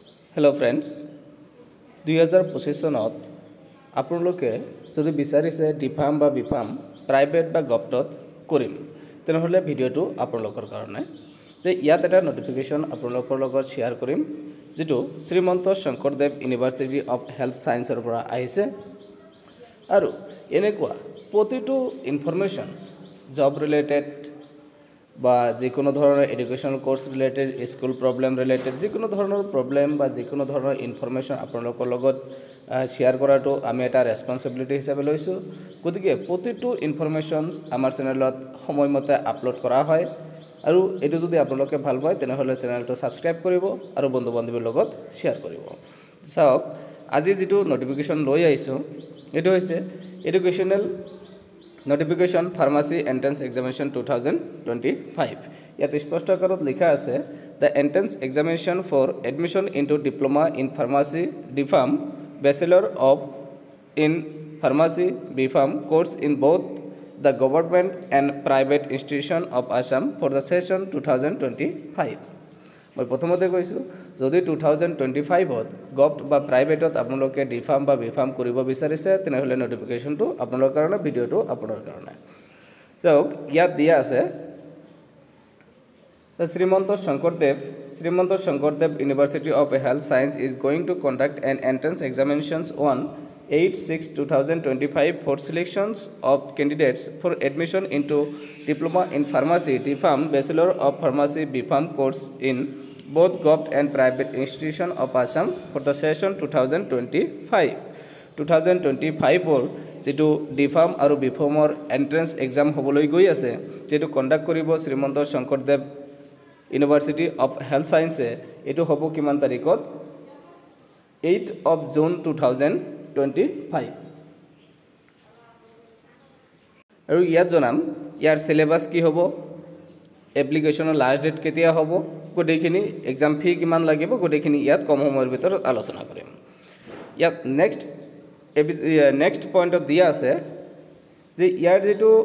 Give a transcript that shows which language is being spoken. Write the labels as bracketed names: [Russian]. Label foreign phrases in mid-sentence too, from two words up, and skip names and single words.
[English] Hello friends, [Assamese] 2025 চনত আপোনালোকে যদি বিচাৰিছে ডিফাৰ্ম বা বিফাৰ্ম প্ৰাইভেট বা গভৰ্ণমেণ্টত কৰিম তেনেহলে ভিডিওটো আপোনালোকৰ কাৰণে যে ইয়াত এটা নোটিফিকেশন আপোনালোকৰ লগত শেয়াৰ কৰিম যেটো শ্ৰীমন্ত শংকৰদেৱ ইউনিভাৰ্চিটি অফ হেল্থ সায়েন্সৰ পৰা আহিছে আৰু এনেকুৱা প্ৰতিটো ইনফৰমেশনস [English] job related [Assamese] বা যিকোনো ধৰণৰ এডুকেশনাল [English] course related school problem related [Assamese] যিকোনো ধৰণৰ প্রবলেম বা যিকোনো ধৰণৰ ইনফরমেশন আপোনালোকৰ লগত শেয়ার কৰাটো আমি এটা ৰেসপন্সিবিলিটি হিচাপে লৈছো গতিকে প্ৰতিটো ইনফরমেশনস আমাৰ চেনেলত সময়মতে আপলোড কৰা হয় আৰু এটো যদি আপোনালোকে ভাল পায় তেনেহলে চেনেলটো সাবস্ক্ৰাইব কৰিব আৰু বন্ধু বান্ধৱীৰ লগত শেয়ার কৰিব চাওক আজি যেটো নোটিফিকেশন লৈ আইছো এটো হৈছে এডুকেশনাল [English] Notification Pharmacy Entrance Examination 2025. [Assamese] ইয়াত স্পষ্ট আকাৰত লিখা আছে [English] The entrance examination for admission into Diploma in Pharmacy DPharm Bachelor of in Pharmacy BPharm course in both the government and private institution of Assam for the session 2025. [Assamese] মই প্ৰথমতে কৈছো যদি 2025 ত গভট বা প্ৰাইভেটত আপোনালোকে ডিফাৰ্ম বা বিফাৰ্ম কৰিব বিচাৰিছে তেনেহলে নোটিফিকেশনটো আপোনালোকৰ কাৰণে ভিডিওটো আপোনালোকৰ কাৰণে যাওক ইয়াত দিয়া আছে [English] শ্ৰীমন্ত শংকৰদেৱ University of Health Science is going to conduct an entrance examinations on 8/6/2025 for selections of candidates for admission into Diploma in Pharmacy DPharm Bachelor of Pharmacy BPharm course in both government and private institution of Assam for the session 2025 or [Assamese] যেটো ডিফার্ম আৰু বিফার্মৰ এন্ট্রেন্স এক্সাম হবলৈ গৈ আছে যেটো কন্ডাক্ট কৰিব শ্ৰীমন্ত শংকৰদেৱ ইউনিভাৰ্চিটি অফ হেল্থ সায়েন্সে এটো হ'ব কিমান তাৰিখত [English] 8 of June 2025 [Assamese] আৰু ইয়াত জনাম ইয়াৰ সিলেবাস কি হ'ব এপ্লিকেশনৰ [English] last date [Assamese] কেতিয়া হ'ব গোটেইখিনি [English] exam fee [Assamese] কিমান লাগিব গোটেইখিনি ইয়াত কম সময়ৰ ভিতৰত আলোচনা কৰিম ইয়াত [English] next pointত [Assamese] দিয়া আছে যে ইয়াৰ যেটো